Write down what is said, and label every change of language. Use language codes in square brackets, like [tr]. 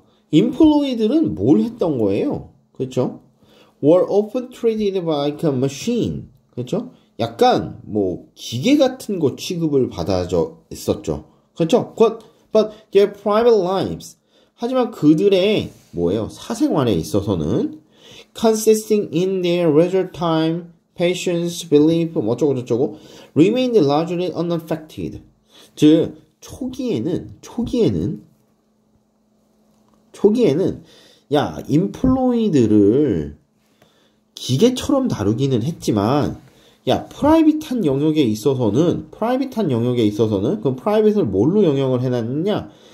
[ko] employee들은 뭘 했던 거예요? 그쵸? [en] were often treated like a machine. [ko] 그쵸? 약간, 기계 같은 거 취급을 받아져 있었죠. 그쵸? [en] But their private lives. [ko] 하지만 그들의, 사생활에 있어서는, [en] consisting in their leisure time, patience, belief, [ko] 어쩌고저쩌고, [en] remained largely unaffected. [ko] 즉, 초기에는, 인플로이들을 기계처럼 다루기는 했지만, 프라이빗한 영역에 있어서는, 그럼 프라이빗을 뭘로 영역을 해놨느냐?